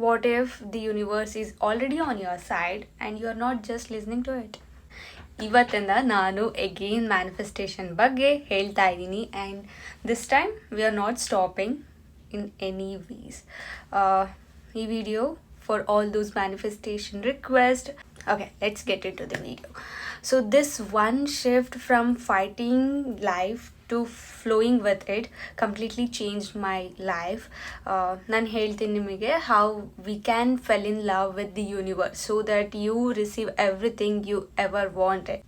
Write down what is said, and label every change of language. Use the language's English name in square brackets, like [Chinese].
[English] what if the universe is already on your side and you are not just listening to it? [Kannada] ಇವತ್ತಿಂದ ನಾನು again manifestation ಬಗ್ಗೆ ಹೇಳ್ತಾ ಇದ್ದೀನಿ [English] And this time we are not stopping in any ways. [Kannada] ಈ video [English] for all those manifestation requests. Okay, let's get into the video. So this one shift from fighting life to flowing with it completely changed my life. [Kannada] ನಾನು ಹೇಳ್ತೀನಿ ನಿಮಗೆ [English] how we can fall in love with the universe so that you receive everything you ever wanted.